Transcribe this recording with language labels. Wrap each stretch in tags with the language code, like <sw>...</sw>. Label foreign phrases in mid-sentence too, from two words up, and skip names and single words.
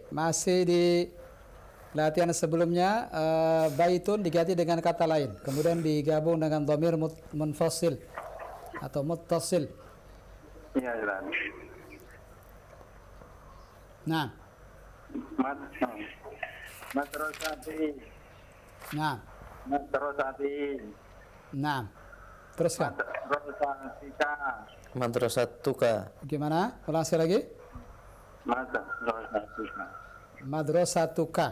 <id>Masih di latihan sebelumnya, baitun diganti dengan kata lain, kemudian digabung dengan</id> <ar>ضمير منفصل</ar> <id>atau muttasil. Iya, Ustaz. Nah.</id> <ar>Madrasati.</ar> <id>Nah.</id> <ar>Madrasati.</ar> <id>Nah. Teruskan.</id> <ar>Madrasatika. Madrasatuka.</ar> <id>Gimana? Ulang sekali lagi.</id> <ar>Madrasatika. Madrasatuka.</ar>